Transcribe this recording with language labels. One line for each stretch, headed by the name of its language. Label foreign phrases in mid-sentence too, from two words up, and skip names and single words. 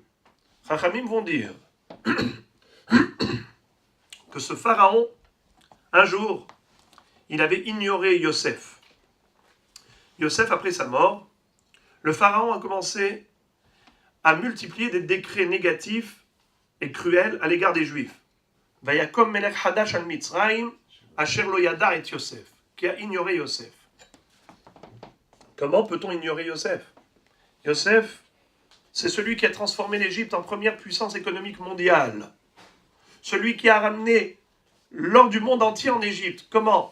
French: Chachamim vont dire que ce pharaon, un jour, il avait ignoré Yosef. Yosef, après sa mort, le pharaon a commencé à multiplier des décrets négatifs et cruels à l'égard des Juifs.
Hebrew: ויקם מלך חדש על מצרים, אשר לא ידע את יוסף,
French: qui a ignoré Yosef. Comment peut-on ignorer Yosef? Yosef, c'est celui qui a transformé l'Égypte en première puissance économique mondiale. Celui qui a ramené l'or du monde entier en Égypte. Comment?